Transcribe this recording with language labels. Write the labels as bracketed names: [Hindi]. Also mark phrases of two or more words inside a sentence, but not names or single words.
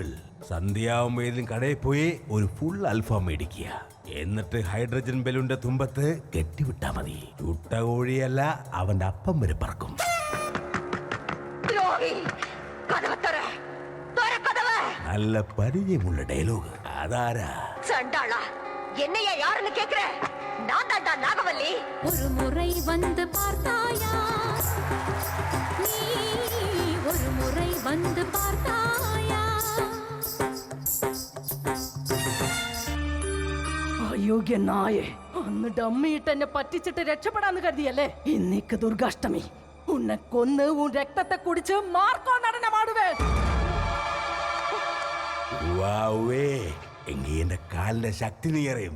[Malayalam] സന്ധ്യാവുമ്പോ ഏതെങ്കിലും കടയിൽ പോയി ഒരു ഫുൾ അൽഫാം മേടിക്കുക, എന്നിട്ട് ഹൈഡ്രജൻ ബലൂണിന്റെ തുമ്പത്ത് കെട്ടിവിട്ടാ മതി. ചുട്ട കോഴിയല്ല, അവന്റെ അപ്പം വരെ പറക്കും. നല്ല പരിചയമുള്ള ഡയലോഗ്. അതാരാ? [Tamil] என்னையா யாருன்னு கேக்குற? நான் தான்டா நாகவல்லி. ஒரு முறை வந்து பார்த்தாயா நீ, ஒரு முறை வந்து பார்த்தாயா [Malayalam] യോഗ്യ നായെ, അന്ന് ഡമ്മിയിട്ട് എന്നെ പറ്റിച്ചിട്ട് രക്ഷപ്പെടാന്ന് കരുതിയല്ലേ? ഇന്നിക്ക് ദുർഗാഷ്ടമി. ഉന്നെ കൊന്ന് ഉൻ രക്തത്തെ കുടിച്ച് മാർക്കോ നടനമാടുവേ. എങ്കി എന്റെ കാലിന്റെ ശക്തി നീ അറിയും.